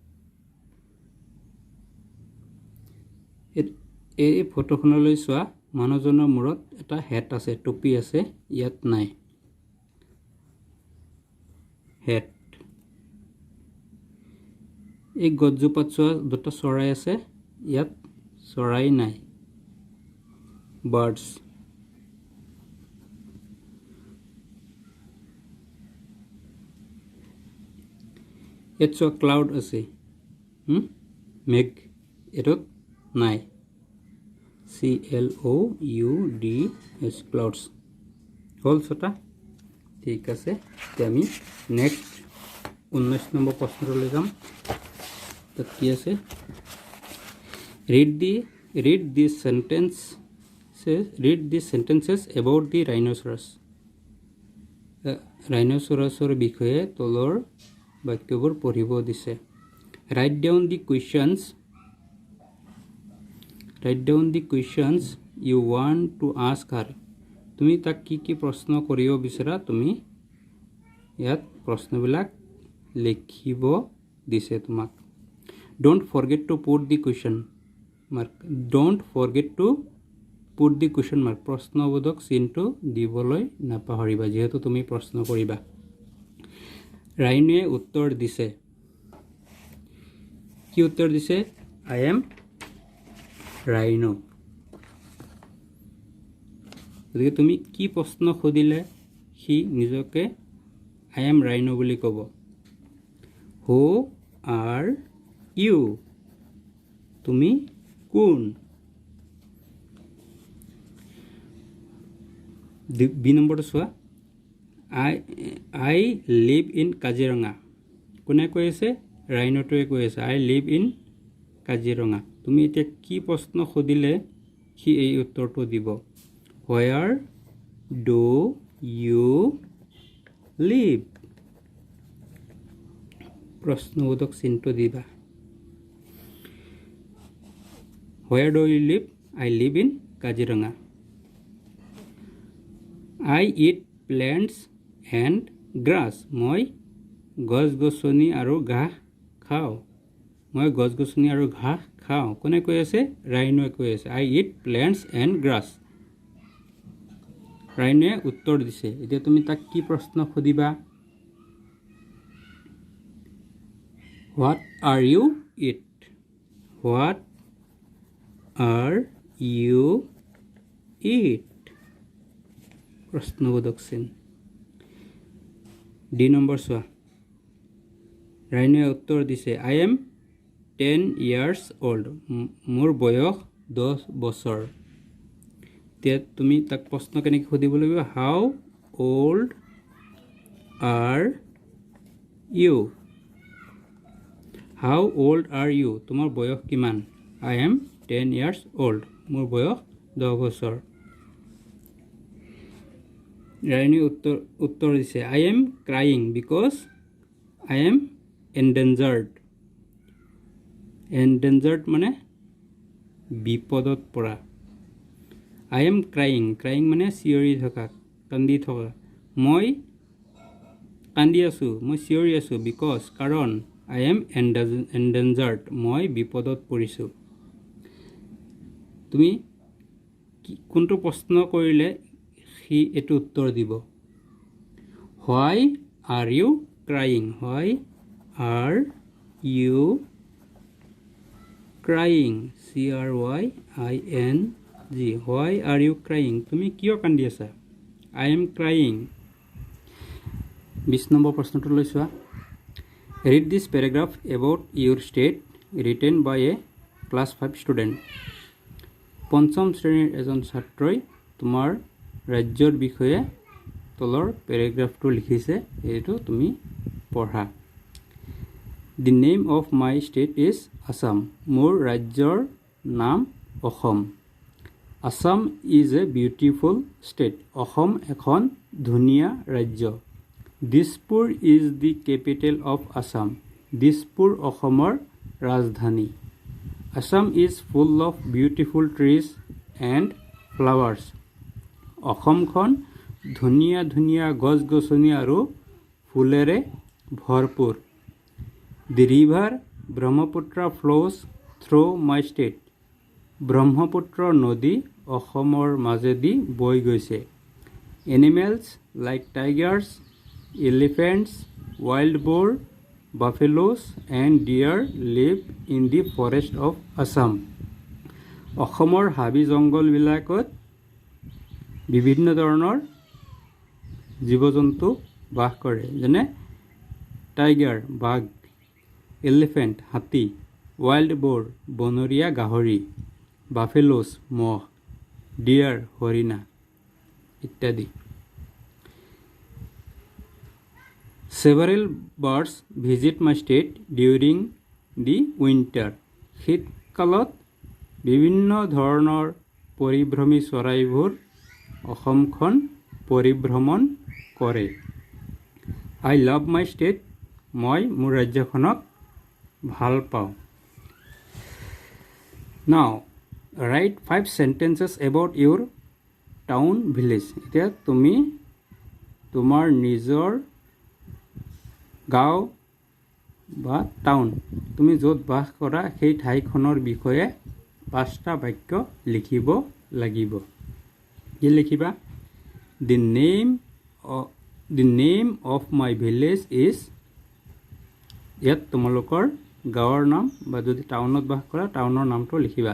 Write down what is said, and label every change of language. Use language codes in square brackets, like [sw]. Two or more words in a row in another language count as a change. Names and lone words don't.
[as] এই ফটোখনলৈ চোৱা মানুহজনৰ মূৰত এটা হেট আছে টুপি আছে ইয়াত নাই হেট এই গজজোপাত চোৱা দুটা চৰাই আছে ইয়াত চৰাই নাই বাৰ্ডস [en] It's a cloud [as] আছে মেঘ এটোত নাই CLOUDS ক্লাউডছ হ'ল ছটা ঠিক আছে এতিয়া আমি নেক্সট 19 নম্বৰ প্ৰশ্নটোলৈ যাম তাত কি আছে read [en] these sentences about the rhinoceros rhinoceros [as] ৰ বিষয়ে তলৰ বাক্যবোৰ পঢ়িব দিছে [en] write down the questions you want to ask her [as] তুমি তাক কি প্ৰশ্ন কৰিব বিচাৰা তুমি ইয়াত প্ৰশ্নবিলাক লিখিব দিছে তোমাক [en] don't forget to put the question [as] mark প্ৰশ্নবোধক চিহ্নটো দিবলৈ নাপাহৰিবা যেহেতু তুমি প্ৰশ্ন কৰিবা ৰাইনোৱে উত্তৰ দিছে কি উত্তৰ দিছে [en] I am rhino [as] গতিকে তুমি কি প্ৰশ্ন সুধিলে সি নিজকে [en] I am rhino [as] বুলি ক'ব [en] who are you [as] তুমি কোন বি নম্বৰটো চোৱা [en] I live in কাজিৰঙা [as] কোনে কৈ আছে ৰাইনোটোৱে কৈ আছে [en] I live in কাজিৰঙা [as] তুমি এতিয়া কি প্ৰশ্ন সুধিলে সি এই উত্তৰটো দিব [en] where do you live [as] প্ৰশ্নবোধক চিহ্নটো দিবা [en] where do you live I live in কাজিৰঙা I eat plants and grass [as] মই গছ-গছনি আৰু ঘাঁহ খাওঁ কোনে কৈ আছে ৰাইনোৱে কৈ আছে [en] I eat plants and grass [as] ৰাইনোৱে উত্তৰ দিছে এতিয়া তুমি তাক কি প্ৰশ্ন সুধিবা [en] what are you eat [as] প্ৰশ্নবোধক চিহ্ন ডি নম্বৰ চোৱা ৰাইনোৱে উত্তৰ দিছে [en] I am 10 years old [as] মোৰ বয়স 10 বছৰ এতিয়া তুমি তাক প্ৰশ্ন কেনেকৈ সুধিব লাগিব [en] how old are [as] you তোমাৰ বয়স কিমান [en] I am 10 years old [as] মোৰ বয়স 10 বছৰ ৰাইনোৱে উত্তৰ দিছে [en] I am crying because I am endangered [as] মানে বিপদত পৰা [en] I am crying [as] মানে চিঞৰি থকা কান্দি থকা মই কান্দি আছো মই চিঞৰি আছো because কাৰণ [en] I am endangered [as] মই বিপদত পৰিছো তুমি কোনটো প্ৰশ্ন কৰিলে সি এটো উত্তৰ দিব [en] why are you crying CRYING why are you crying [as] তুমি কিয় কান্দি আছা [en] I am crying [as] 20 নম্বৰ প্ৰশ্নটো লৈ চোৱা [en] read this paragraph about your state written by a class 5 student [as] পঞ্চম শ্ৰেণীৰ এজন ছাত্ৰই তোমাৰ ৰাজ্যৰ বিষয়ে তলৰ পেৰাগ্ৰাফটো লিখিছে এইটো তুমি পঢ়া [en] The name of my state is Assam [as] মোৰ ৰাজ্যৰ নাম [en] অসম Assam is a beautiful state [as] অসম এখন ধুনীয়া ৰাজ্য [en] Dispur is the capital of Assam [as] দিছপুৰ অসমৰ ৰাজধানী [en] Assam is full of beautiful trees and flowers [as] অসমখন ধুনীয়া ধুনীয়া গছ-গছনি আৰু ফুলেৰে ভৰপূৰ [en] The river Brahmaputra flows through my state [as] ব্ৰহ্মপুত্ৰ নদী অসমৰ মাজেদি বৈ গৈছে [en] Animals like tigers, elephants, wild boar, buffaloes and deer live in the forest of Assam [as] অসমৰ হাবি জংগলবিলাকত বিভিন্ন ধৰণৰ জীৱ-জন্তু বাস কৰে যেনে টাইগাৰ বাঘ এলিফেণ্ট হাতী [en] wild boar [as] বনৰীয়া গাহৰি বাফেলোস মহ, ডিয়ার হরিণা ইত্যাদি। [en] Several birds visit my state during the winter. [as] শীতকালত বিভিন্ন ধৰণৰ পৰিভ্ৰমী চৰাইবোৰ অসমখন পৰিভ্ৰমণ কৰে। [en] I love my state, [as] মই মোৰ ৰাজ্যখনক ভাল পাওঁ। [en] Now write 5 sentences about your town village. [as] এতিয়া তুমি তোমাৰ নিজৰ গাঁও বা টাউন, তুমি য'ত বাস কৰা সেই ঠাইখনৰ বিষয়ে 5টা বাক্য লিখিব লাগিব। কি লিখিবা? [en] The name of my village is, [as] ইয়াত তোমালোকৰ গাঁৱৰ নাম বা যদি টাউনত বাস কৰা টাউনৰ নামটো লিখিবা।